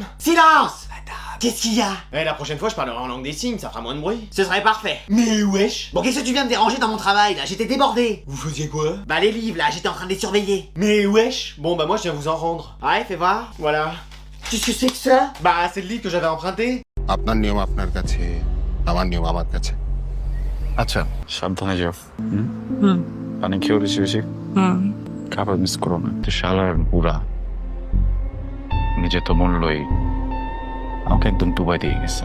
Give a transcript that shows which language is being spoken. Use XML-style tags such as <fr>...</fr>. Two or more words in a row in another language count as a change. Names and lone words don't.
<fr>Silence! Qu'est-ce qu'il y a? La prochaine fois, je parlerai en langue des signes, ça fera moins de bruit. Ce serait parfait. Mais wesh! Bon, qu'est-ce que tu viens de déranger dans mon travail, là? J'étais débordé. Vous faisiez quoi? Bah, les livres, là, j'étais en train de les surveiller. Mais wesh! Bon bah moi je viens vous en rendre. Ouais, fais voir. Voilà. Qu'est-ce que c'est que ça? Bah c'est le livre que j'avais emprunté.</fr> <bn>আপনার নিয়ম আপনার কাছে আমার নিয়ম আমার কাছে আচ্ছা সাবধানে যাও পানি খেয়েও বেশি বেশি খাবার মিস করো না তো শালার বুড়া নিজে তো মূল্যই আমাকে একদম ডুবাই দিয়ে গেছে</bn>